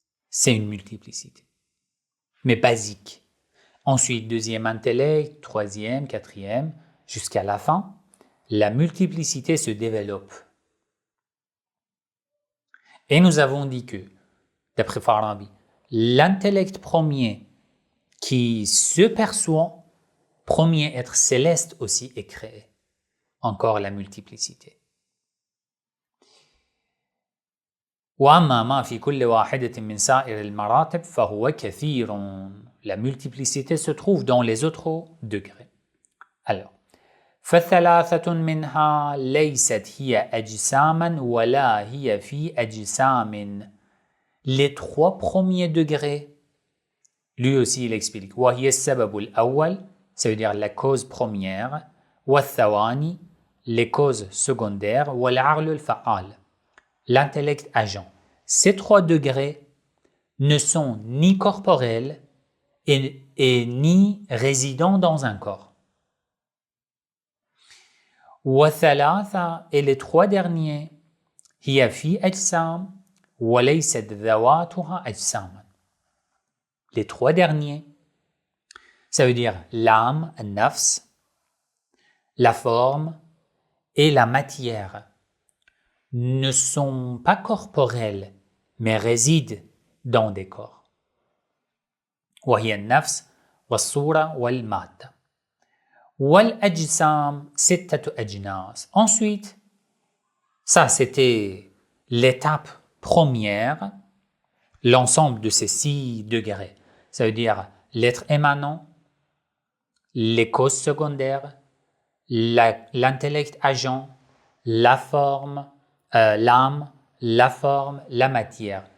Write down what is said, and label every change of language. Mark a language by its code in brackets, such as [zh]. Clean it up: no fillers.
[fr] C'est une multiplicité, mais basique. Ensuite, deuxième intellect, troisième, quatrième, jusqu'à la fin, la multiplicité se développe. Et nous avons dit que, d'après Farabi, l'intellect premier qui se perçoit, premier être céleste aussi est créé. Encore la multiplicité. [ar] وأما ما في كل واحدة من سائر المراتب فهو كثير. [fr] La multiplicité se trouve dans les autres degrés. Alors, [ar] فثلاثة منها ليست هي أجساما ولا هي في أجسام. [fr] Les trois premiers degrés, lui aussi il explique. [ar] وهي السبب الأول, [fr] ça veut dire la cause première. [ar] والثواني, [fr] les causes secondaires. [ar] والعقل الفعال, [fr] l'intellect agent. Ces trois degrés ne sont ni corporels et ni résidents dans un corps. [ar] وثلاثة, [fr] et les trois derniers, [ar] هي في أجسام وليست ذواتها أجساما. [fr] Les trois derniers, ça veut dire l'âme, النفس, la forme et la matière, ne sont pas corporels, mais résident dans des corps. [ar] وهي النفس والصورة والمادة. والأجسام ستة أجناس. [fr] Ensuite, ça c'était l'étape première, l'ensemble de ces 6 degrés. Ça veut dire l'être émanant, les causes secondaires, l'intellect agent, la forme, l'âme, la forme, la matière.